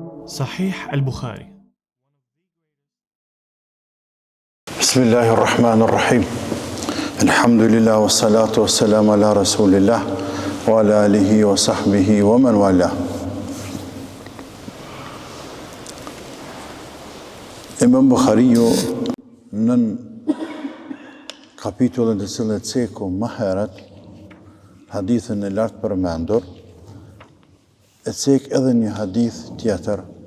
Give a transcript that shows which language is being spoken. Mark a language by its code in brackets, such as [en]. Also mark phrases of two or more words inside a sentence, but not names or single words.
[ar] صحيح البخاري. بسم الله الرحمن الرحيم. الحمد لله والصلاة والسلام على رسول الله وعلى آله وصحبه ومن والاه. [sq] Imam Bukhariu në kapitullin të cilët ceku më herët, hadithin e lartë përmendur, e cek edhe një hadith tjetër,